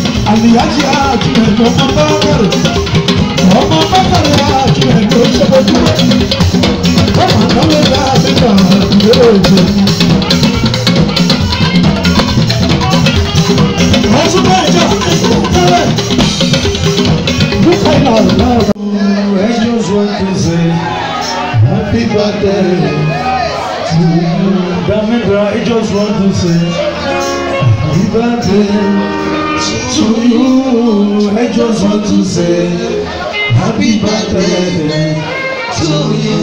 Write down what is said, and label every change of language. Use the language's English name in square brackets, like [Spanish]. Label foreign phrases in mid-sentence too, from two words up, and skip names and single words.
[Yoruba] Àlìyájí àti ẹ̀gbọ́n bá bẹ̀rẹ̀. Ọmọ bàbá rẹ̀ á jù ẹ̀ ló ṣe bójú. Ọmọ àdáwọ̀ rẹ̀ á ti gbà lóòjì. Wọ́n tún bá ìjà fún mi tẹ́lẹ̀. [English] Look at my love. I just want to say happy birthday. Damendra, I just want to say happy birthday to you. I just want to say happy birthday to you.